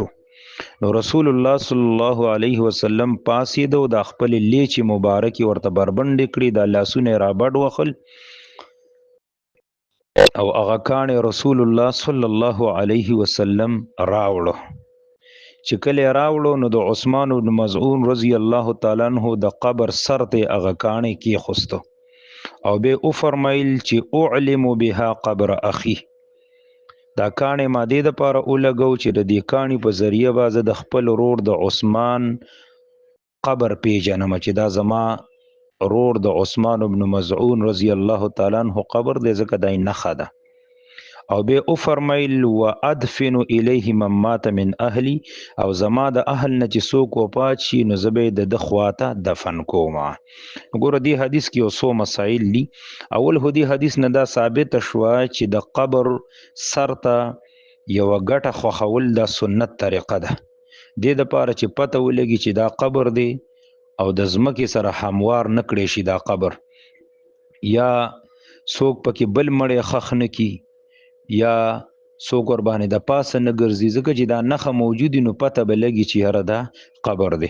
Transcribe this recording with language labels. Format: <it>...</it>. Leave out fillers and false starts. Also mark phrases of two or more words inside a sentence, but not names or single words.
<ps>نو رسول الله</ps> <ar>صلی الله علیه وسلم</ar> <ps>پاسېده او د خپلې لیچې مبارکې ورته بربنډې کړي، د لاسونه یې رابډ وخل او هغه کاڼی رسول الله</ps> <ar>صلی الله علیه وسلم</ar> <ps>راوړو. چې کله یې راوړو نو د عثمان بن مزعون</ps> <ar>رضی الله تعالی عنہ</ar> <ps>د قبر سر ته هغه کاڼی کېښوستو او به او فرمایل چې</ps> <ar>اعلم بها قبر اخي،</ar> <ps>دا کاڼی ما دې دپاره ولګو چې د دې کاڼي په ذریعه به زه د خپل ورور د عثمان قبر پیژنم چې دا زما رور د عثمان بن مزعون</ps> <ar>رضی الله تعالی عنہ</ar> <ps>قبر دې، ځکه دا نښه ده. او به او فرمایل</ps> <ar>وادفن الیه من مات من اهلی،</ar> <ps>او زما د اهل نه چې څوک وفات شي نو زه به یې د ده خواته دفن کوم. ګوره دې حدیث کې یو څو مسایل دي. اول خو دې حدیث نه دا ثابته شوه چې د قبر سر ته یوه ګټه خوښول دا سنت طریقه ده، دې دپاره چې پته ولګي چې دا قبر دی او د ځمکې سره هموار نه کړی شي دا قبر، یا څوک پکې بل مړی ښخ نه کي، یا څوک ورباندې د پاسه نه ګرځي، ځکه چې دا نښه موجودي نو پته به لګي چې یاره دا قبر دی.</ps>